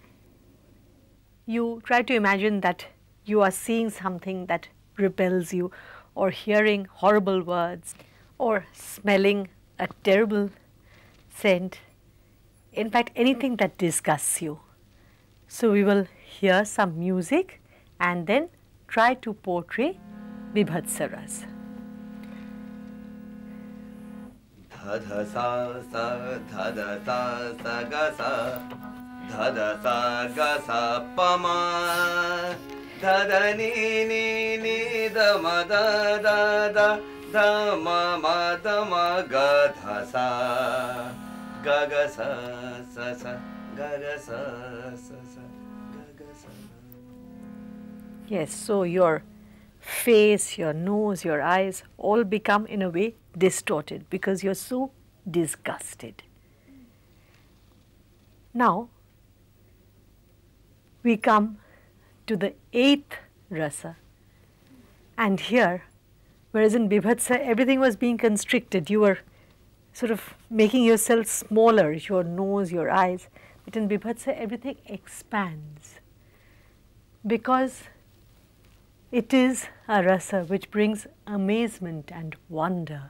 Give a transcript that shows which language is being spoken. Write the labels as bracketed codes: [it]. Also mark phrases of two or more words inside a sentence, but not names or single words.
[en] You try to imagine that you are seeing something that repels you, or hearing horrible words, or smelling a terrible scent. In fact, anything that disgusts you. So we will hear some music and then try to portray Bibhatsa rasa. Dhada sa sa dhada sa sa ga sa dhada sa ga sa pa ma dhada ni ni ni da ma da da da da ma ga dha sa ga ga sa sa sa ga ga sa sa sa ga ga sa. Yes, so your face, your nose, your eyes all become in a way distorted because you're so disgusted. Now, we come to the 8th rasa, and here, whereas in Bibhatsa everything was being constricted, you were sort of making yourself smaller, your nose, your eyes, but in Bibhatsa everything expands because it is a rasa which brings amazement and wonder.